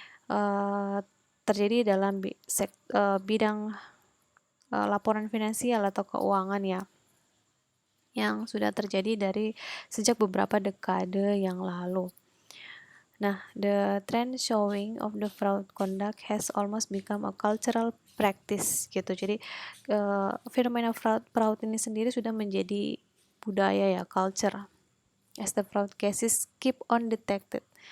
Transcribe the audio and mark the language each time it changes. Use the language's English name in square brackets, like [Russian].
[Indonesian] uh, terjadi dalam bidang laporan finansial atau keuangan ya, yang sudah terjadi dari sejak beberapa dekade yang lalu. [English] Nah, the trend showing of the fraud conduct has almost become a cultural practice gitu. [Indonesian] Jadi fenomena fraud ini sendiri sudah menjadi budaya ya, culture. [English] As the fraud cases keep on detected.